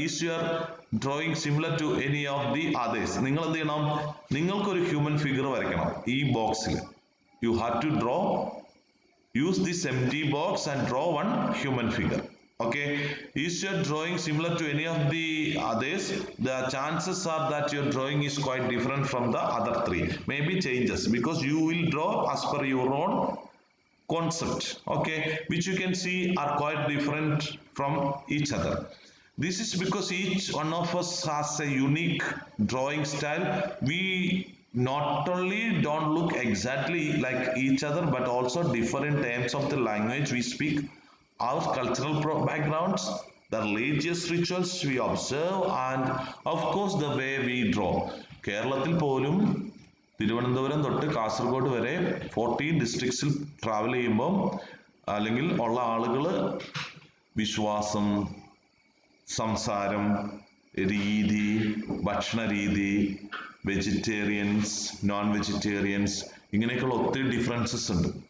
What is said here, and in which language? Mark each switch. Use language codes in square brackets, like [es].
[en] Is your drawing similar to any of the others? [ml] നിങ്ങൾ എന്ത് ചെയ്യണം? നിങ്ങൾക്കൊരു ഹ്യൂമൻ ഫിഗർ വരയ്ക്കണം ഈ ബോക്സിൽ. [en] You have to use this empty box and draw one human figure. Okay, is your drawing similar to any of the others? The chances are that your drawing is quite different from the other three. Maybe changes because you will draw as per your own concept, okay, which you can see are quite different from each other. This is because each one of us has a unique drawing style. We not only don't look exactly like each other but also differ in terms of the language we speak, our cultural backgrounds, the religious rituals we observe, and of course the way we draw. [ml] കേരളത്തിൽ പോലും തിരുവനന്തപുരം തൊട്ട് കാസർഗോഡ് വരെ 14 ഡിസ്ട്രിക്ട്സിൽ travel ചെയ്യുമ്പോൾ അല്ലെങ്കിൽ ഉള്ള ആളുകൾ വിശ്വാസം, സംസാരം, രീതി, ഭക്ഷണ രീതി, വെജിറ്റേറിയൻസ്, നോൺ വെജിറ്റേറിയൻസ്, ഇങ്ങനെയൊക്കെയുള്ള ഒത്തിരി ഡിഫറൻസസ് ഉണ്ട്.